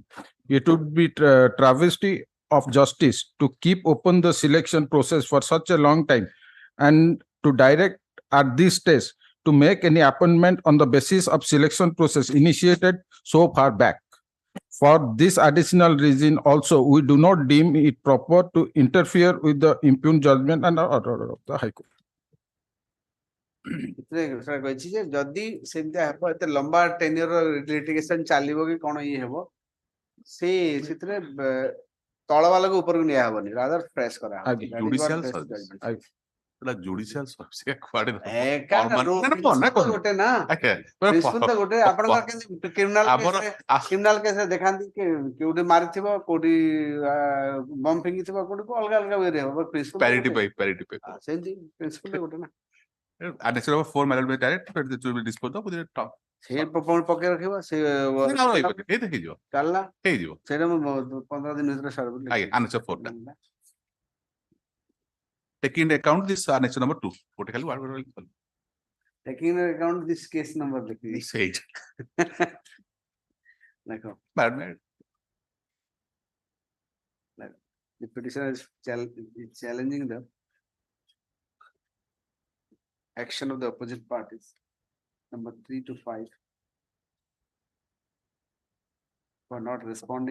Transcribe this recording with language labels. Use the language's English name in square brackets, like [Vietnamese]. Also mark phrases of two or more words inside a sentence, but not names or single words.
[English] It would be travesty of justice to keep open the selection process for such a long time and to direct at this stage to make any appointment on the basis of selection process initiated so far back. For this additional reason also, we do not deem it proper to interfere with the impugned judgment and order of the High Court. [Odia] କହିଛି ଯେ ଯଦି ସେମିତି ହେବ ଏତେ ଲମ୍ବା [English] tenure litigation [Odia] ଚାଲିବ କି କଣ ଇଏ ହେବ ସେ ସେଥିରେ ତଳ ବାଲାକୁ ଉପରକୁ ନିଆ ହବନି [English] rather press [Odia] କରା ହବ [English] judicial judicial service କୁଆଡେ [Odia] ଗୋଟେ ନା ପ୍ରିନ୍ସିପଲ ତ ଗୋଟେ ଆପଣଙ୍କର କେମିତି [English] criminal caseରେ [Odia] ଦେଖାନ୍ତି କି କୋଉଠି ମାରିଥିବ କୋଉଠି ବମ୍ ଫିଙ୍ଗିଥିବ କୋଉଠି ଅଲଗା ଅଲଗା ୱେରେ ହବ ପ୍ୟାରିଟି ପାଇ ସେମିତି ପ୍ରିନ୍ସିପଲ ଗୋଟେ ନା [English] annexure number 4 may be direct but it will be disposed of with a top [Odia] ସେ ପକେଇ ରଖିବ ସେ ହେଇଯିବ ଚାଲିଲା ହେଇଯିବ ସେଇଟା ମୁଁ 15 ଦିନ ଭିତରେ ସାରିବି [English] ଆଜ୍ଞା annexure 4 ଟା taking into account this annexure number 2 [Odia] ଗୋଟେ ଖାଲି [English] taking into account this case number [Odia] ଦେଖିବି ସେଇଟା ଦେଖ [English] madam the petitioner is challenging the action of the opposite parties number 3 to 5 for not responding